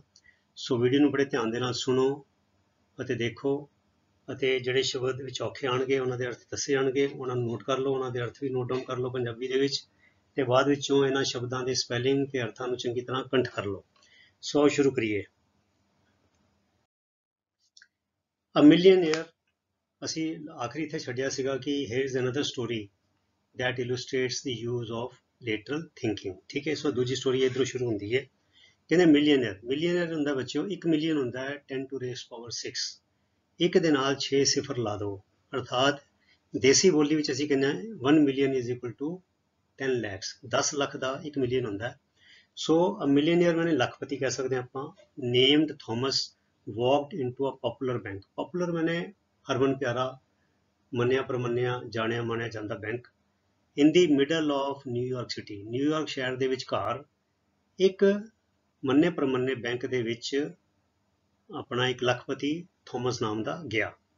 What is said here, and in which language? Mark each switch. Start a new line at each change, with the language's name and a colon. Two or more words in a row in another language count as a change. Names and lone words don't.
Punjabi: ਸੋ ਵੀਡੀਓ ਨੂੰ ਬੜੇ ਧਿਆਨ ਦੇ ਨਾਲ ਸੁਣੋ ਅਤੇ ਦੇਖੋ ਅਤੇ ਜਿਹੜੇ ਸ਼ਬਦ ਵਿੱਚ ਔਖੇ ਆਣਗੇ ਉਹਨਾਂ ਦੇ ਅਰਥ ਦੱਸੇ ਜਾਣਗੇ, ਉਹਨਾਂ ਨੂੰ ਨੋਟ ਕਰ ਲਓ, ਉਹਨਾਂ ਦੇ ਅਰਥ ਵੀ ਨੋਟ ਡਾਊਨ ਕਰ ਲਓ ਪੰਜਾਬੀ ਦੇ ਵਿੱਚ ਤੇ ਬਾਅਦ ਵਿੱਚੋਂ ਇਹਨਾਂ ਸ਼ਬਦਾਂ ਦੇ ਸਪੈਲਿੰਗ ਤੇ ਅਰਥਾਂ ਨੂੰ ਚੰਗੀ ਤਰ੍ਹਾਂ ਕੰਠ ਕਰ ਲਓ। ਸੋ ਸ਼ੁਰੂ ਕਰੀਏ।
English: a millionaire,
Punjabi: ਅਸੀਂ ਆਖਰੀ ਇੱਥੇ ਛੱਡਿਆ ਸੀਗਾ ਕਿ
English: here is another story that illustrates the use of lateral thinking।
Punjabi: ਠੀਕ ਹੈ, ਸੋ ਦੂਜੀ ਸਟੋਰੀ ਇਧਰੋਂ ਸ਼ੁਰੂ ਹੁੰਦੀ ਹੈ। ਕਹਿੰਦੇ ਮਿਲੀਅਨੇਅਰ ਹੁੰਦਾ ਬੱਚਿਓ, 1 ਮਿਲੀਅਨ ਹੁੰਦਾ ਹੈ
English: 10 to raise power 6।
Punjabi: ਇੱਕ ਦੇ ਨਾਲ 6 ਸਿਫਰ ਲਾ ਦਿਓ, ਅਰਥਾਤ ਦੇਸੀ ਬੋਲੀ ਵਿੱਚ ਅਸੀਂ ਕਹਿੰਦੇ ਹਾਂ 1
English: million is equal to
Punjabi: 10 lakhs। 10 ਲੱਖ ਦਾ 1 ਮਿਲੀਅਨ ਹੁੰਦਾ ਹੈ। ਸੋ
English: a millionaire
Punjabi: ਮੈਨੇ ਲੱਖਪਤੀ ਕਹਿ ਸਕਦੇ ਹਾਂ ਆਪਾਂ।
English: named Thomas walked into a popular bank।
Punjabi: ਪਪੂਲਰ ਮੈਨੇ ਹਰਮਨ ਪਿਆਰਾ, ਮੰਨਿਆ ਪ੍ਰਮੰਨਿਆ, ਜਾਣਿਆ ਮਾਣਿਆ ਜਾਂਦਾ ਬੈਂਕ।
English: in the middle of New York City,
Punjabi: ਨਿਊਯਾਰਕ ਸ਼ਹਿਰ ਦੇ ਵਿਚਕਾਰ ਇੱਕ ਮੰਨੇ ਪ੍ਰਮੰਨੇ ਬੈਂਕ ਦੇ ਵਿੱਚ ਆਪਣਾ ਇੱਕ ਲੱਖਪਤੀ ਥੋਮਸ ਨਾਮ ਦਾ ਗਿਆ।